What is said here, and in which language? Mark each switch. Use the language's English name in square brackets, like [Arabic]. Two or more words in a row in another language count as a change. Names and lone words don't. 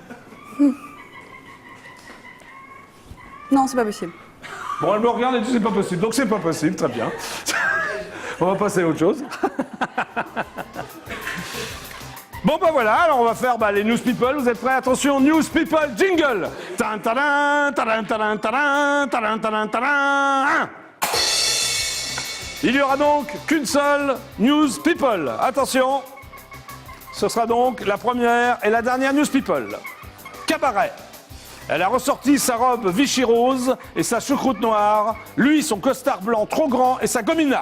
[French] Non, c'est pas possible. Bon, elle me regarde et dit c'est pas possible. Donc c'est pas possible, très bien. On va passer à autre chose. Bon, bah voilà, alors on va faire les [English] news people. [French] Vous êtes prêts? Attention, [English] news people jingle. Tan, tadan, tadan, tadan, tadan, tadan, tadan, tadan. [French] Il y aura donc qu'une seule [English] news people. [French] Attention, ce sera donc la première et la dernière [English] news people. [French] Cabaret. Elle a ressorti sa robe Vichy rose et sa choucroute noire, lui son costard blanc trop grand et sa gomina.